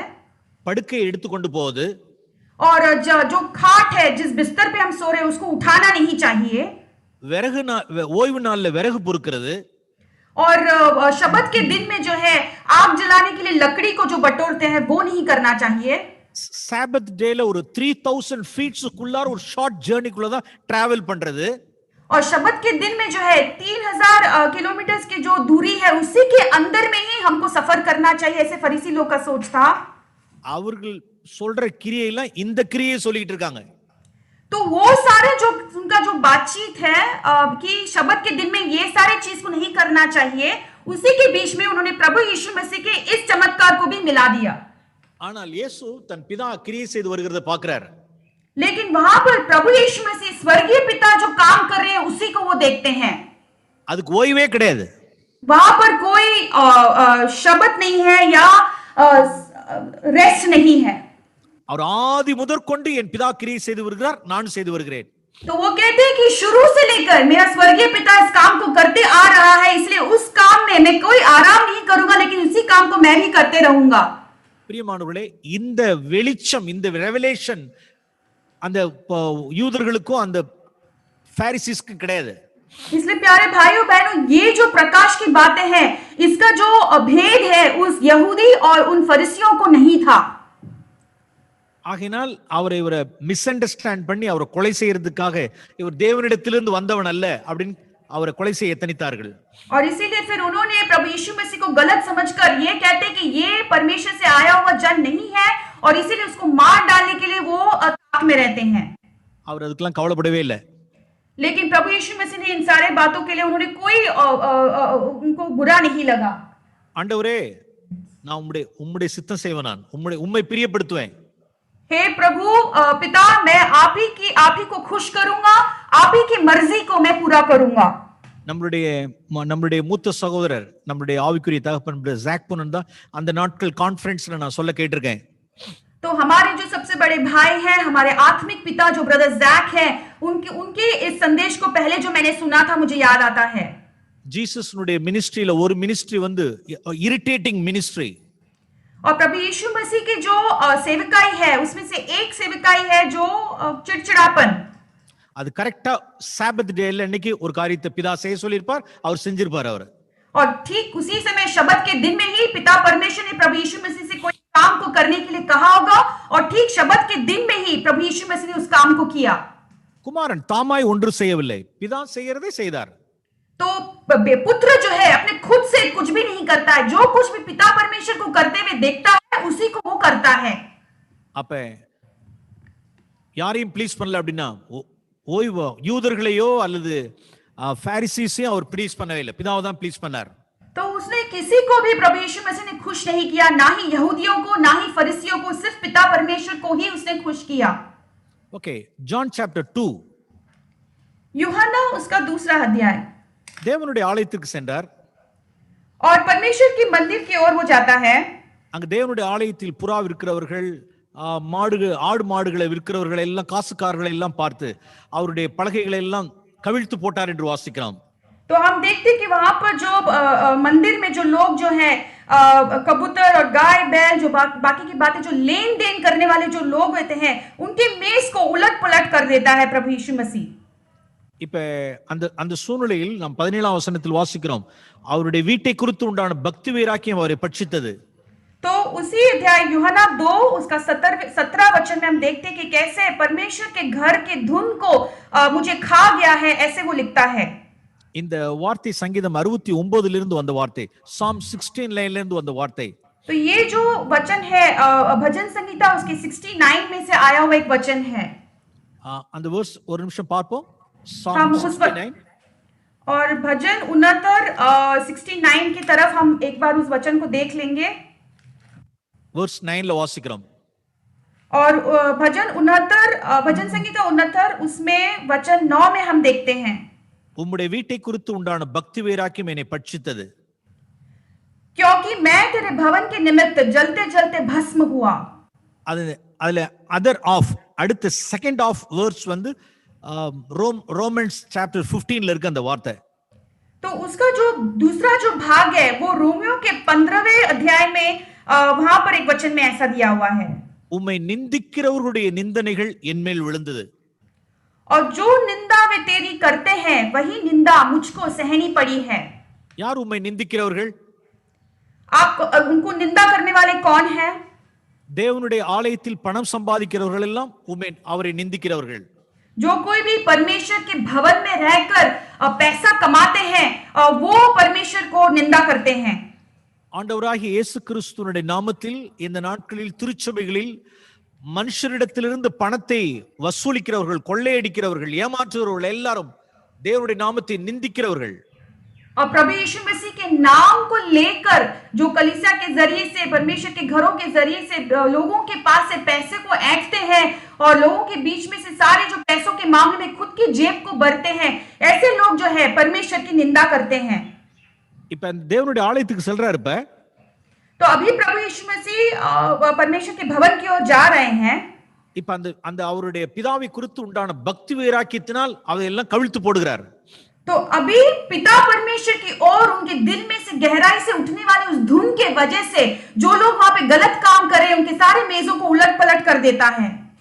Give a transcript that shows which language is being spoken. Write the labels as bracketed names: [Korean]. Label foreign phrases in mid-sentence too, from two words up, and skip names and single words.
[Tamil] படுக்கையை எடுத்துக்கொண்டு போவது, [Hindi] और जो खाट है जिस बिस्तर पे हम सो रहे हैं उसको उठाना नहीं चाहिए, [Tamil] விறகு ஓய்வு நாள்ல விறகு பொறுக்கிறது, [Hindi] और शबत के दिन में जो है आग जलाने के लिए लकड़ी को जो बटोरते हैं वो नहीं करना चाहिए। [English] Sabbath day [Tamil] ஒரு 3000 ஃபீட்ஸ்க்குள்ளார ஒரு [English] short journey [Tamil] தான் டிராவல் பண்றது, [Hindi] और शबत के दिन में जो है 3000 किलोमीटर की जो दूरी है उसी के अंदर में ही हमको सफर करना चाहिए, ऐसे फरीसी लोग का सोच था। [Tamil] அவர்கள் சொல்ற கிரியையெல்லாம் இந்த கிரியை சொல்லிட்டு இருக்காங்க. [Hindi] तो वो सारे जो उनका जो बातचीत है कि शबत के दिन में ये सारे चीज को नहीं करना चाहिए, उसी के बीच में उन्होंने प्रभु यीशु मसीह के इस चमत्कार को भी मिला दिया। [Tamil] ஆனால் இயேசு தன் பிதா கிரியை செய்து வருகிறதை பார்க்கிறார். [Hindi] लेकिन वहां पर प्रभु यीशु मसीह स्वर्गीय पिता जो काम कर रहे हैं उसी को वो देखते हैं। [Tamil] அதுக்கு ஓய்வே கிடையாது. [Hindi] वहां पर कोई शबत नहीं है या रेस्ट नहीं है। [Tamil] அவர் ஆதி முதற்கொண்டு என் பிதா கிரியை செய்து வருகிறார், நான் செய்து வருகிறேன். [Hindi] तो वो कहते हैं कि शुरू से लेकर मेरा स्वर्गीय पिता इस काम को करते आ रहा है, इसलिए उस काम में मैं कोई आराम नहीं करूंगा, लेकिन उसी काम को मैं भी करते रहूंगा। [Tamil] பிரியமானவர்களே, இந்த வெளிச்சம், இந்த ரெவலேஷன் அந்த யூதர்களுக்கும் அந்த பாரிசீஸ்க்கும் கிடையாது. [Hindi] इसलिए प्यारे भाइयों बहनों, ये जो प्रकाश की बातें हैं, इसका जो भेद है उस यहूदी और उन फरिसियों को नहीं था. [Tamil] ஆகையினால் இவரை [English] misunderstand [Tamil] பண்ணி அவரை கொலை செய்யறதுக்காக இவர் தேவனிடத்திலிருந்து வந்தவன் அல்ல அப்படின்னு அவரை கொலை செய்ய எத்தனித்தார்கள். [Hindi] और इसीलिए फिर उन्होंने प्रभु यीशु मसीह को गलत समझकर ये कहते कि ये परमेश्वर से आया हुआ जन नहीं है, और इसीलिए उसको मार डालने के लिए वो ताक में रहते हैं. [Tamil] அவர் அதுக்கெல்லாம் கவலைப்படவே இல்லை. [Hindi] लेकिन प्रभु यीशु मसीह ने इन सारे बातों के लिए उन्होंने कोई उनको बुरा नहीं लगा. [Tamil] ஆண்டவரே, நான் உம்முடைய சித்தம் செய்வேன், நான் உம்மை பிரியப்படுத்துவேன். [Hindi] हे प्रभु पिता, मैं आप ही को खुश करूंगा, आप ही की मर्जी को मैं पूरा करूंगा. [Tamil] நம்மளுடைய மூத்த சகோதரர், நம்மளுடைய ஆவிக்குரிய தகப்பன் ஜாக்புனன் தான் அந்த நாட்கள் கான்ஃபரன்ஸ்ல நான் சொல்ல கேட்டிருக்கேன். [Hindi] तो हमारे जो सबसे बड़े भाई हैं, हमारे आत्मिक पिता जो ब्रदर जैक हैं, उनके इस संदेश को पहले जो मैंने सुना था मुझे याद आता है. [Tamil] जीसस னுடைய மினிஸ்ட்ரியில ஒரு மினிஸ்ட்ரி வந்து [English] irritating ministry. [Hindi] और प्रभु यीशु मसीह की जो सेवकाई है, उसमें से एक सेवकाई है जो चिड़चिड़ापन. [Tamil] அது கரெக்ட்டா [English] Sabbath day [Tamil] அன்னைக்கு ஒரு காரியத்தை பிதா செய்ய சொல்லிருப்பார், அவர் செஞ்சிருப்பார் அவர். [Hindi] और ठीक उसी समय शब्द के दिन में ही पिता परमेश्वर ने प्रभु यीशु मसीह से कोई काम को करने के लिए कहा होगा, और ठीक शब्द के दिन में ही प्रभु यीशु मसीह ने उस काम को किया. [Tamil] குமாரன் தாமாய் ஒன்று செய்யவில்லை, பிதா செய்யறதை செய்தார். [Hindi] तो पुत्र जो है अपने खुद से कुछ भी नहीं करता है, जो कुछ भी पिता परमेश्वर को करते हुए देखता है उसी को वो करता है. [Tamil] அப்ப யாரையும் ப்ளீஸ் பண்ணல அப்படின்னா ஓய்வு யூதர்களையோ அல்லது பாரிசீஸையும் அவர் ப்ளீஸ் பண்ணவே இல்லை, பிதாவை தான் ப்ளீஸ் பண்ணார். [Hindi] तो उसने किसी को भी प्रभु यीशु मसीह ने खुश नहीं किया, ना ही यहूदियों को ना ही फरीसियों को, सिर्फ पिता परमेश्वर को ही उसने खुश किया. [English] OK, John chapter 2. [Hindi] यूहन्ना उसका दूसरा अध्याय. [Tamil] தேவனுடைய ஆலயத்துக்கு சென்றார். [Hindi] और परमेश्वर की मंदिर की ओर वो जाता है. [Tamil] அங்க தேவனுடைய ஆலயத்தில் புறா விற்கிறவர்கள், ஆடு மாடுகளை விற்கிறவர்கள் எல்லாம், காசுக்காரர்களை எல்லாம் பார்த்து அவருடைய பலகைகளை எல்லாம் கவிழ்த்து போட்டார் என்று வாசிக்கிறோம். [Hindi] तो हम देखते कि वहां पर जो मंदिर में जो लोग जो हैं, कबूतर और गाय बैल, जो बाकी की बातें, जो लेन देन करने वाले जो लोग होते हैं, उनके मेज को उलट पलट कर देता है प्रभु यीशु मसीह. [Tamil] இப்ப அந்த சூழ்நிலையில் நாம் 17ஆம் வசனத்தில் வாசிக்கிறோம், அவருடைய வீட்டை குறித்து உண்டான பக்தி வைராக்கியம் அவரை பட்சித்தது. [Hindi] तो उसी अध्याय यूहन्ना 2 उसका 17 वचन में हम देखते कि कैसे परमेश्वर के घर के धुन को मुझे खा गया है, ऐसे वो लिखता है. [Tamil] இந்த வார்த்தை சங்கீதம் 69 இருந்து வந்த வார்த்தை, Psalm 16 லைன்ல இருந்து வந்த வார்த்தை. [Hindi] तो ये जो वचन है भजन संगीता उसके 69 में से आया हुआ एक वचन है. [Tamil] அந்த वर्स ஒரு நிமிஷம் பார்ப்போம். [Hindi] Psalm 69 और भजन 69 की तरफ हम एक बार उस वचन को देख लेंगे. [Tamil] वर्स 9 ல வாசிக்கிறோம். [Hindi] और भजन संगीता 69 उसमें वचन 9 में हम देखते हैं, [Tamil] உம்முடைய வீட்டை குறித்து உண்டான பக்தி வைராக்கியம் என்னை பட்சித்தது. [Hindi] क्योंकि मैं तेरे भवन के निमित्त जलते जलते भस्म हुआ. [Tamil] அதுல [English] other of [Tamil] அடுத்த [English] second of verse [Tamil] வந்து [English] Romans chapter 15 [Tamil] ல இருக்கு அந்த வார்த்தை. [Hindi] तो उसका जो दूसरा जो भाग है वो रोमियो के 15वें अध्याय में वहां पर एक वचन में ऐसा दिया हुआ है, [Tamil] உம்மை நிந்திக்கிறவர்களுடைய நிந்தனைகள் என்மேல் விழுந்தது. [Hindi] और जो निंदा वे तेरी करते हैं वही निंदा मुझको सहनी पड़ी है. [Tamil] யார் உம்மை நிந்திக்கிறவர்கள்? [Hindi] आप उनको निंदा करने वाले कौन है? [Tamil] தேவனுடைய ஆலயத்தில் பணம் சம்பாதிக்கிறவர்கள் எல்லாம் உம்மை அவரை நிந்திக்கிறவர்கள். [Hindi] जो कोई भी परमेश्वर के भवन में रहकर पैसा कमाते हैं वो परमेश्वर को निंदा करते हैं. [Tamil] ஆண்டவராகிய இயேசு கிறிஸ்துவினுடைய நாமத்தில் இந்த நாட்களில் திருச்சபைகளில் மனுஷரிடத்திலிருந்து பணத்தை வசூலிக்கிறவர்கள், கொள்ளையடிக்கிறவர்கள், ஏமாற்றுகிறவர்கள் எல்லாரும் தேவனுடைய நாமத்தை நிந்திக்கிறவர்கள். [Hindi] और प्रभु यीशु मसीह के नाम को लेकर जो कलीसिया के जरिए से, परमेश्वर के घरों के जरिए से लोगों के पास से पैसे को ऐंठते हैं और लोगों के बीच में से सारे जो पैसों के मामले में खुद की जेब को भरते हैं, ऐसे लोग जो है परमेश्वर की निंदा करते हैं. [Tamil] இப்ப தேவனுடைய ஆலயத்துக்கு செல்றாரு. இப்ப [Hindi] तो अभी प्रभु यीशु मसीह परमेश्वर के भवन की ओर जा रहे हैं. [Tamil] இப்ப அந்த அவருடைய பிதாவை குறித்து உண்டான பக்தி வைராக்கியத்தினால் அதையெல்லாம் கவிழ்த்து போடுகிறார். [Hindi] तो अभी पिता परमेश्वर की ओर उनके दिल में से गहराई से उठने वाले उस धुन के वजह से जो लोग वहां पे गलत काम कर रहे हैं उनके सारे मेजों को उलट पलट कर देता है.